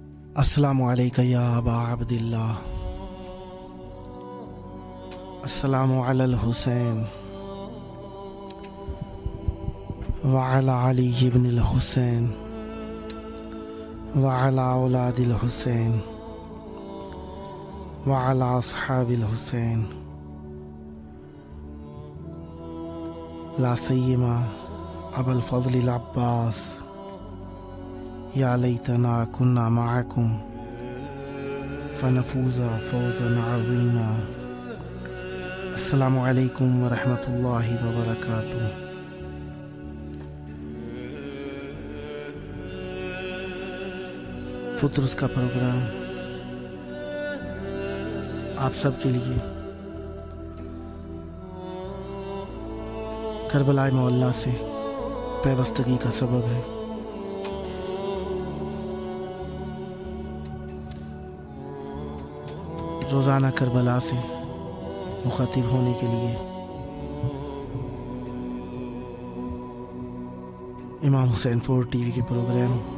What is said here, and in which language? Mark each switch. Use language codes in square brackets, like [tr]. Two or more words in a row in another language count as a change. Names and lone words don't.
[ar] السلام عليك يا أبا عبد الله، السلام على الحسين و على علي بن الحسين و على أولاد الحسين و على أصحاب الحسين لا سيما أبو الفضل عباس يا ليتنا كنا معكم فنفوز فوزا عظيما. السلام عليكم و رحمة الله و بركاته. [ur] فتورس کا پروگرام آپ سب کے لیے کربلا مولا سے پیوستگی کا سبب ہے. روزانہ کربلا سے مخاطب ہونے کے لیے امام حسین 4 ٹی وی کے پروگرام